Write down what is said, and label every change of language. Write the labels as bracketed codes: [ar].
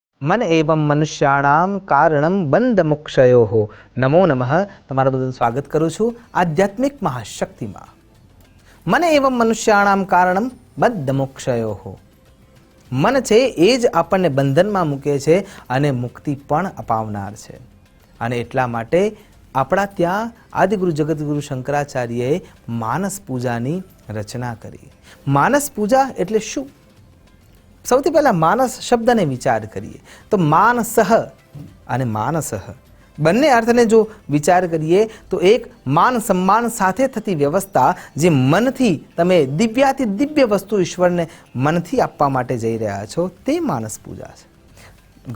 [sa] मन एवं मनुष्याणाम कारणम बंध मोक्षयो नमो नमः। [gu] તમારું બધું સ્વાગત કરું છું આધ્યાત્મિક મહાશક્તિમાં। [sa] मन एवं मनुष्याणाम कारणम बंध मोक्षयो। [gu] मन છે એ જ આપણને બંધનમાં મૂકે છે અને મુક્તિ પણ અપાવનાર છે। અને એટલા માટે આપણા ત્યાં આદિગુરુ જગતગુરુ શંકરાચાર્યએ માનસ પૂજાની રચના કરી। માનસ પૂજા એટલે શું? સૌથી પહેલા માનસ શબ્દને વિચાર કરીએ તો માનસઃ અને માનસઃ બંને અર્થને જો વિચાર કરીએ તો એક માન સન્માન સાથે થતી વ્યવસ્થા, જે મનથી તમે દિવ્યાથી દિવ્ય વસ્તુ ઈશ્વરને મનથી આપવા માટે જઈ રહ્યા છો, તે માનસ પૂજા છે।